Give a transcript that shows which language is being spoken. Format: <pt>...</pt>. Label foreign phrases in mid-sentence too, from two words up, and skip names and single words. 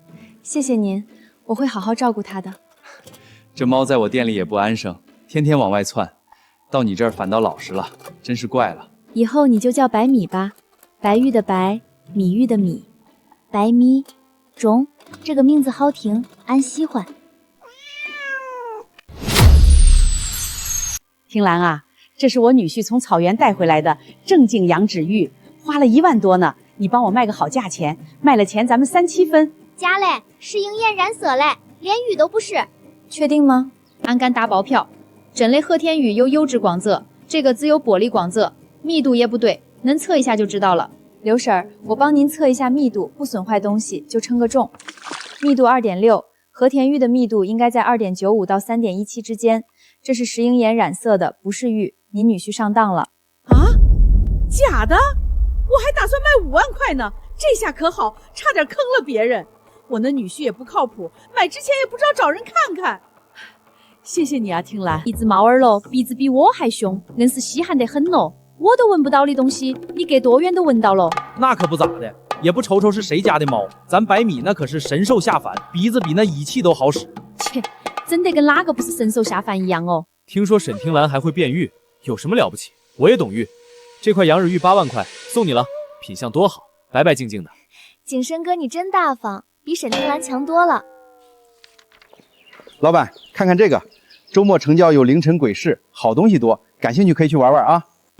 <zh>謝謝您，我會好好照顧它的。這貓在我店裡也不安生，天天往外竄，到你這兒反倒老實了，真是怪了。以後你就叫白米吧，白玉的白，米玉的米，白米中，這個名字好聽，俺喜歡。聽蘭啊，這是我女婿從草原帶回來的正經羊脂玉，花了1萬多呢。你幫我賣個好價錢，賣了錢咱們3、7分。假嘞，是ing偃染色嘞，連玉都不是。確定嗎？俺敢打包票，真嘞和田玉有油脂光澤，這個只有玻璃光澤，密度也不對，能測一下就知道了。劉嬸，我幫您測一下密度，不損壞東西就稱個重。密度2.6，和田玉的密度應該在2.95到3.17之間。這是石英岩染色的，不是玉。您女婿上當了。啊？假的？我還打算賣5萬塊呢，這下可好，差點坑了別人。我那女婿也不靠譜，買之前也不知道找人看看。謝謝你啊，聽蘭。一隻貓兒咯，鼻子比我還兇，硬是稀罕得很咯。我都聞不到的東西，你隔多遠都聞到了。那可不咋的，也不瞅瞅是誰家的貓。咱百米那可是神獸下凡，鼻子比那儀器都好使。切，真的跟哪個不是神獸下凡一樣哦。聽說沈聽蘭還會變玉，有什麼了不起？我也懂玉。這塊羊耳玉8萬塊，送你了，品相多好，白白淨淨的。景深哥你真大方，比沈聽蘭強多了。老闆，看看這個，周末成交有凌晨鬼市，好東西多，感興趣可以去玩玩啊。</zh>